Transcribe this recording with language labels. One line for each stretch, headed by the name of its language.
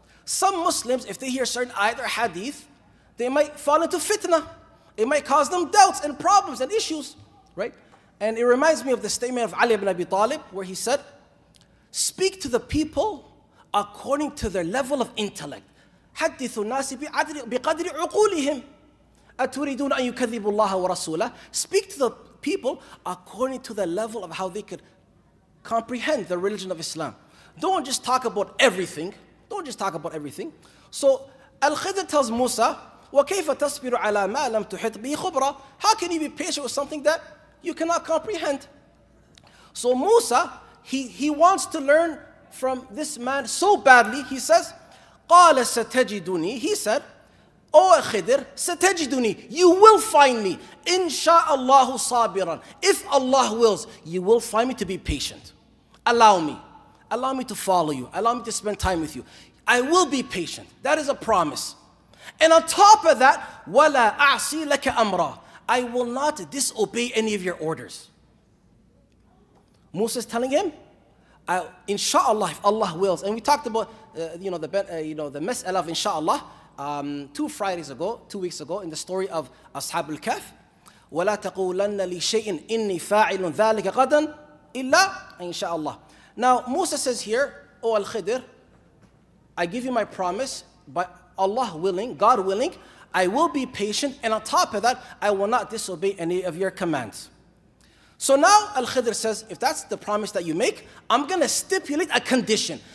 English: Some Muslims, if they hear certain ayat or hadith, they might fall into fitna. It might cause them doubts and problems and issues, right? And it reminds me of the statement of Ali ibn Abi Talib, where he said, speak to the people according to their level of intellect.
Arabic: حدثوا الناس بقدر عقولهم أتريدون أن يكذبوا الله ورسوله.
English: Speak to the people according to the level of how they could comprehend the religion of Islam. Don't just talk about everything. Don't just talk about everything. So Al-Khidr tells Musa,
Arabic: وَكَيْفَ تَصْبِرُ عَلَى مَا لَمْ تُحِطْ بِهِ خُبْرًا.
English: How can you be patient with something that you cannot comprehend? So Musa, he wants to learn from this man so badly. He says,
Arabic: قَالَ سَتَجِدُنِي.
English: He said, Oh Khidr,
Arabic: سَتَجِدُنِي.
English: You will find me.
Arabic: إِنْ شَاءَ اللَّهُ صَابِرًا.
English: If Allah wills, you will find me to be patient. Allow me. Allow me to follow you. Allow me to spend time with you. I will be patient. That is a promise. And on top of that,
Arabic: وَلَا أَعْصِي لَكَ أَمْرًا.
English: I will not disobey any of your orders. Musa is telling him, inshallah, if Allah wills. And we talked about the mas'ala of inshallah 2 weeks ago in the story of Ashab al-Kahf.
Arabic: وَلَا تَقُولَنَّ لِشَيْءٍ إِنِّي فَاعِلٌ ذَلِكَ غَدًا إِلَّا inshallah.
English: Now Musa says here, Oh Al-Khidr, I give you my promise, but Allah willing, God willing, I will be patient, and on top of that, I will not disobey any of your commands. So now Al-Khidr says, if that's the promise that you make, I'm going to stipulate a condition.